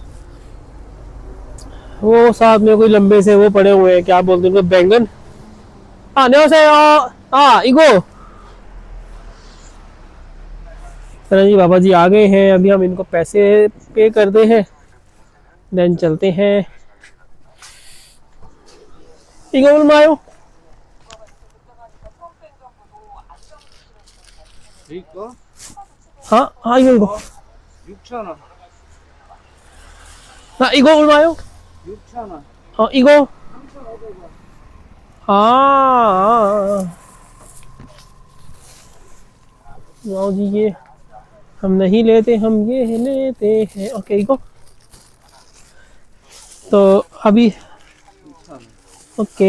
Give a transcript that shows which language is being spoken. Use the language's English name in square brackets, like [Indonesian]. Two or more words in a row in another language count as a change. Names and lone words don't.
[Hindi] वो साथ में कोई लंबे से वो पड़े हुए हैं, क्या बोलते हैं उनको, बैंगन। हाँ नहीं से हाँ इगो। चलो जी, बाबा जी आ गए हैं, अभी हम इनको पैसे पे करते हैं, देन चलते हैं। [Korean] 이거 얼마요? 이거 이거 6,000원. 이거 얼마요? 6,000원. 이거 3,500원. [Hindi] जी ये हम नहीं लेते, हम ये लेते हैं। ओके इको तो अभी [Korean] 6,000원. [Hindi] ओके